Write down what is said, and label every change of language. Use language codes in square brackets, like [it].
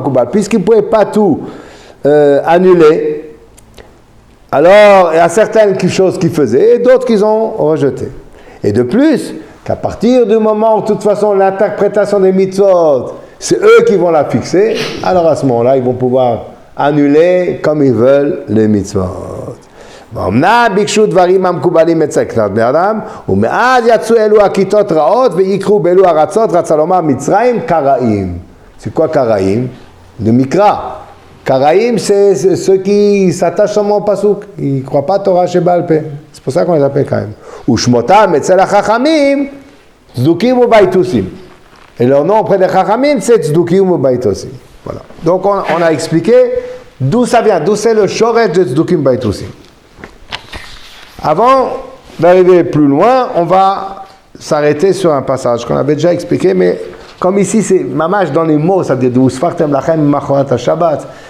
[fr] Puisqu'il ne pouvait pas tout annuler, alors il y a certaines choses qu'ils faisaient et d'autres qu'ils ont rejetées. Et de plus, qu'à partir du moment où de toute façon l'interprétation des mitzvot, c'est eux qui vont la fixer, alors à ce moment-là, ils vont pouvoir annuler comme ils veulent les mitzvot. [he] ואומנם ביקשו דברים המקובלים אצל כלל בני אדם, ומאז יצאו אלו הכיתות רעות ויקרו באלו ארצות, רצה לומר מצרים קראים. [fr] C'est quoi קראים? De Mikra. קראים c'est ceux qui s'attachent seulement au pasuk, ils ne croient pas Torah שבעל פה. C'est pour ça qu'on les appelle קראים. [he] ושמותם אצל החכמים צדוקים ובייתוסים. [fr] Et leur nom auprès des chachamim c'est tzdukim ובייתוסים. Voilà. Donc on a expliqué d'où ça vient, d'où c'est le shoresh de tzdukim ובייתוסים. Avant d'arriver plus loin, on va s'arrêter sur un passage qu'on avait déjà expliqué, mais comme ici c'est mamash dans les mots, c'est-à-dire d'où [he] sfartem lachem machorat ha-Shabbat.